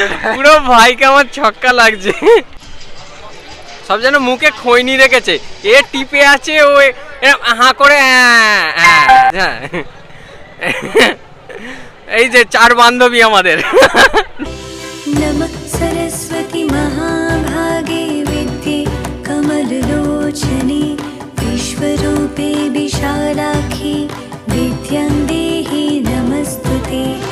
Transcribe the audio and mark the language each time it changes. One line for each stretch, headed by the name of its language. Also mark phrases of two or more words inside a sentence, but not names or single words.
Bangla: পুরো ভাইকে আমার ছক্কা লাগছে। সব যেন মুখে খৈনি রেখেছে, এ টিপে আছে, ও হাঁ করে হ্যাঁ। এই যে 4 বান্ধবী আমাদের।
Sanskrit: नमः सरस्वती महाभागे विद्ये कमललोचने विश्वरूपे विशालाक्षि विद्यां देहि नमस्तुते।